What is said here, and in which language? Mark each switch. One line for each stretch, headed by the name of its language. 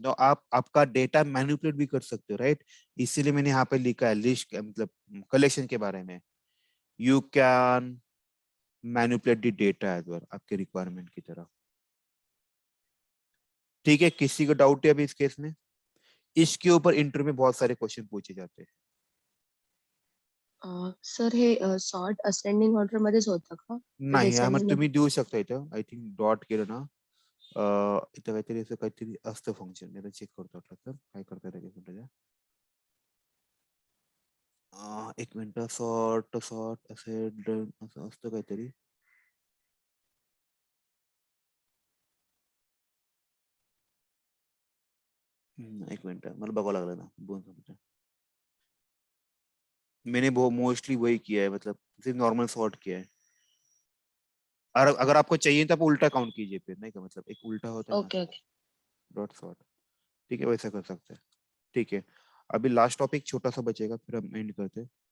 Hindi: तो आप आपका डेटा मैनिपुलेट भी कर सकते हो, राइट। इसीलिए मैंने यहाँ पे लिखा है लिस्ट, मतलब कलेक्शन के बारे में।
English: you can manipulate the data as well,
Hindi: आपके रिक्वायरमेंट की तरह। ठीक है, किसी को डाउट है अभी इस केस में? इसके ऊपर इंटरव्यू में बहुत सारे क्वेश्चन पूछे जाते हैं।
Marathi: सर हे सॉर्ट असेंडिंग ऑर्डर मध्येच होतं का? नाही, यामध्ये
English: descending
Marathi: तुम्ही देऊ शकता इथं,
English: I think
Marathi: डॉट केलं ना, इथं काहीतरी असं काहीतरी असतं फंक्शन, मी चेक करतो आपलं तर काय करता येतं, एक मिनिट. एक मिनिट, सॉर्ट सॉर्ट असेंड असं असतं काहीतरी. एक मिनिट मला बघावं लागलं ना, 2 मिनिटं.
Hindi: मैंने वो मोस्टली वही किया है, मतलब सिर्फ नॉर्मल सॉर्ट किया है। और अगर आपको चाहिए तो आप उल्टा काउंट कीजिए फिर, नहीं का मतलब एक उल्टा होता है ना, ओके ओके डॉट सॉर्ट। ठीक है, वैसा कर सकते हैं। ठीक है, अभी लास्ट टॉपिक छोटा सा बचेगा, फिर हम एंड करते हैं।